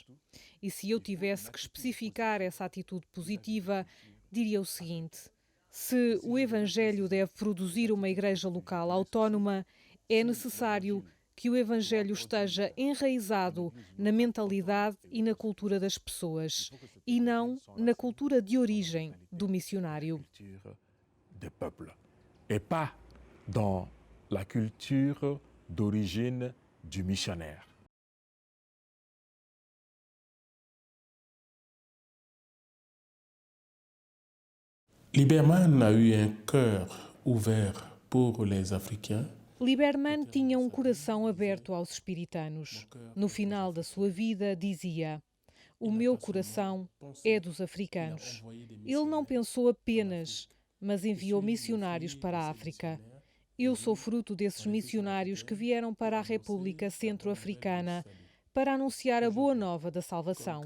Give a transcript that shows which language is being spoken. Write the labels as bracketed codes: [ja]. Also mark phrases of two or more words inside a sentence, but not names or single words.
[pt] E se eu tivesse que especificar essa atitude positiva, diria o seguinte: se o Evangelho deve produzir uma igreja local autónoma, é necessário que o Evangelho esteja enraizado na mentalidade e na cultura das pessoas, e não na cultura de origem do missionário. [fr] et pas dans la culture d'origine du missionnaire. Lieberman a eu un cœur ouvert pour les Africains. [pt] Lieberman tinha um coração aberto aos espiritanos. No final da sua vida, dizia: "O meu coração é dos africanos." Ele não pensou apenas, mas enviou missionários para a África. Eu sou fruto desses missionários que vieram para a República Centro-Africana para anunciar a boa nova da salvação.